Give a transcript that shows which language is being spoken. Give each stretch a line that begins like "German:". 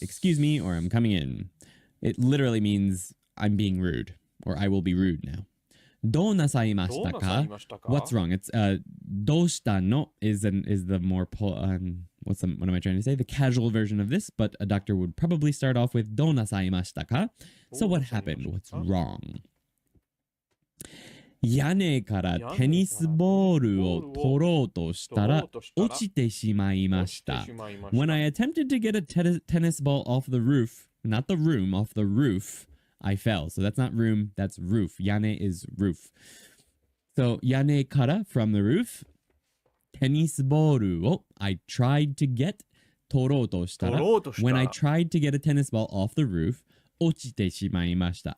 English: Excuse me, or I'm coming in. It literally means I'm being rude, or I will be rude now.
Japanese: どうなさいましどうなさたか? いましたか?
English: What's wrong? It's
Japanese: どうしたの
English: is the more what am I trying to say? The casual version of this, but a doctor would probably start off with
Japanese: どうなさいましたか?
English: So what happened? What's wrong?
Japanese: 屋根からテニスボールを取ろうとしたら落ちてしまいました。
English: When I attempted to get a tennis ball off the roof, not the room, off the roof, I fell. So that's not room, that's roof. 屋根 is roof. So
Japanese: 屋根から
English: from the roof,
Japanese: テニスボールを
English: I tried to get
Japanese: 取ろうとしたら
English: when I tried to get a tennis ball off the roof,
Japanese: 落ちてしまいました。